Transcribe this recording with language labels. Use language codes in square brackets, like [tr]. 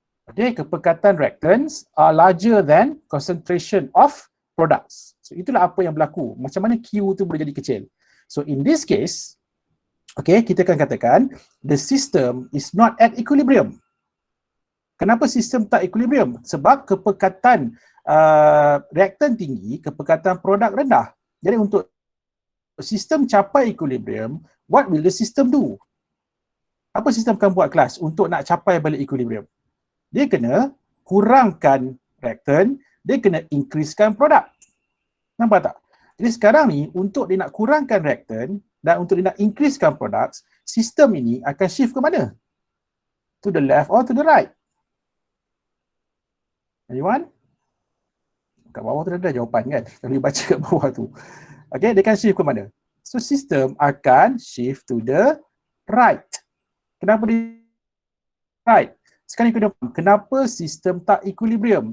[en] Okay, kepekatan reactants are larger than concentration of products. [ms] So itulah apa yang berlaku. Macam mana Q tu boleh jadi kecil. [en] So in this case, okay, [ms] kita akan katakan [en] the system is not at equilibrium. [ms] Kenapa sistem tak equilibrium? Sebab kepekatan reaktan tinggi, kepekatan produk rendah. Jadi untuk sistem capai equilibrium, [en] what will the system do? [ms] Apa sistem akan buat kelas untuk nak capai balik equilibrium? Dia kena kurangkan reaktan, dia kena increasekan produk. Nampak tak? Jadi sekarang ni untuk dia nak kurangkan reaktan dan untuk dia nak increasekan produk, sistem ini akan shift ke mana? [en] To the left or to the right? [ms] Anyone? Kat bawah tu ada jawapan kan? Kalau dia baca kat bawah tu. Okay, dia akan shift ke mana? So, sistem akan shift [en] to the right. [ms] Kenapa dia right? Sekarang kita faham kenapa sistem tak equilibrium.